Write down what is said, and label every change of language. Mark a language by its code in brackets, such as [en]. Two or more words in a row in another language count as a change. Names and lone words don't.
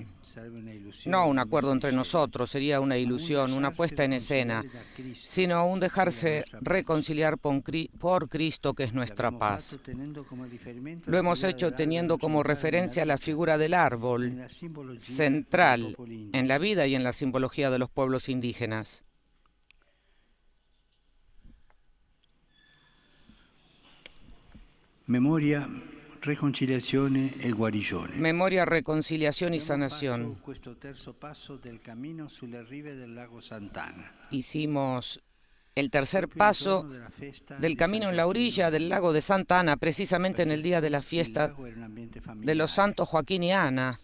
[es] No un acuerdo entre nosotros, sería una ilusión, una puesta en escena, sino un dejarse reconciliar por Cristo, que es nuestra paz. Lo hemos hecho teniendo como referencia la figura del árbol, central en la vida y en la simbología de los pueblos indígenas. [it] Memoria, reconciliazione e guarigione. [es] Memoria, reconciliación y sanación. Hicimos el tercer paso del camino en la orilla del lago de Santa Ana, precisamente en el día de la fiesta de los santos Joaquín y Ana.